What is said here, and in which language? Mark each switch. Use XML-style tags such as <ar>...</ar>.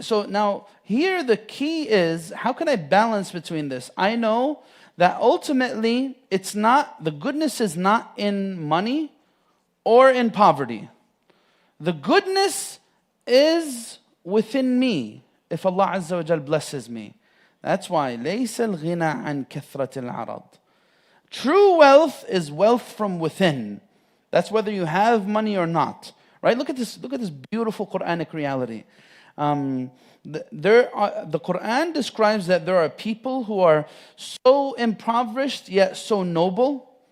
<en>So now here the key is, how can I balance between this? I know that ultimately the goodness is not in money or in poverty. The goodness is within me if Allah Azza wa Jal blesses me. That's why</en> <ar>لَيْسَ الْغِنَى عَنْ كَثْرَةِ الْعَرَضِ.</ar> <en>True wealth is wealth from within. That's whether you have money or not. Right? Look at this beautiful Quranic reality. The Quran describes that there are people who are so impoverished yet so noble.</en>